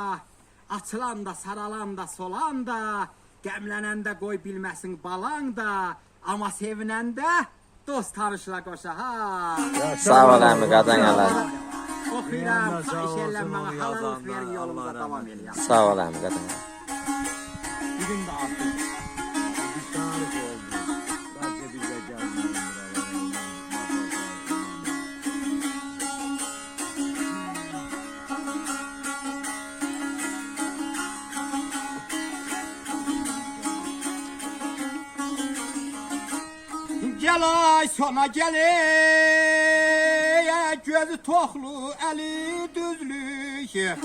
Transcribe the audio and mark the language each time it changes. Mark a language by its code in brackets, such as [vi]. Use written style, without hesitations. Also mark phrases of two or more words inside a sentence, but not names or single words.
[az] Açılan da, saralan da, solan da. Qəmlənəndə qoy bilməsin balan da. Amma sevinəndə dost tanışla qoşa ha. Sağ ol əmi qadanalar. Oxuyuram, xahiş eləm mənə halalıq verin yolumuza davam eləyəm. Sağ ol əmi qadanalar. Bugün də artıq. [tr] Bir tarih oldu. Belki bize gelmeyin [az] Gel ay sona gel, gözü toxlu, eli düzlük.